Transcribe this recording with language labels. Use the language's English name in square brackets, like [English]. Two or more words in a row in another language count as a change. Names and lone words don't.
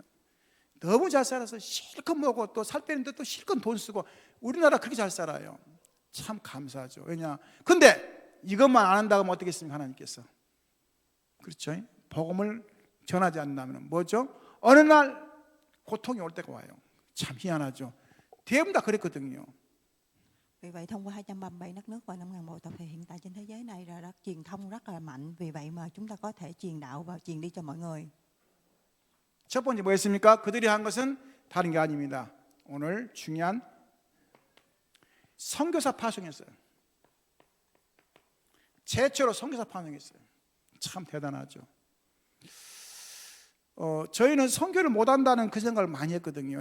[Korean] 너무 잘 살아서 실컷 먹고 또 살 빼는데 또 실컷 돈 쓰고, 우리나라 그렇게 잘 살아요. 참 감사하죠. 왜냐? 근데 이것만 안 한다고 하면 어떻겠습니까? 하나님께서. 그렇죠? 복음을 전하지 않는다면 뭐죠? 어느 날 고통이 올 때가 와요. 참 희한하죠. 대부분 다 그랬거든요. [Vietnamese] Vì vậy thông qua 237 đất nước và 5.000 bộ tộc thì hiện tại trên thế giới này là truyền thông rất là mạnh. Vì vậy mà chúng ta có thể truyền đạo và truyền đi cho mọi người. [Korean] 첫 번째 뭐였습니까? 그들이 한 것은 다른 게 아닙니다. 오늘 중요한 선교사 파송했어요. 최초로 선교사 파송했어요. 참 대단하죠. 저희는 선교를 못한다는 그 생각을 많이 했거든요.